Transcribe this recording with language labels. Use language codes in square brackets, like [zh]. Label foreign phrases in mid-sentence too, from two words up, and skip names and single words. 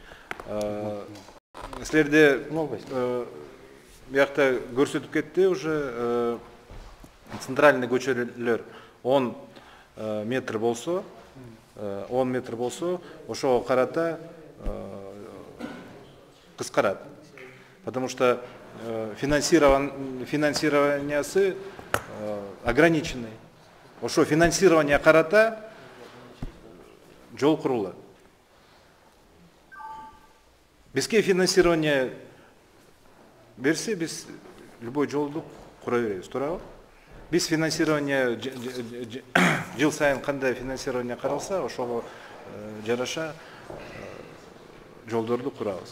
[ky] Силерде бияқта көрсөтүп кетти уже центральный көчөлөр 10 метр болсо, 10 метр болсо, ошого карата кыскарат. [ru] Потому что финансированиясы ограниченный. [ky] Ошо финансирование карата жол курулат. Бизге финансирование берсе, биз любой жолду кура беребиз, туурабы? Биз финансирование жыл сайын кандай финансирование каралса, ошого жараша жолдорду курабыз.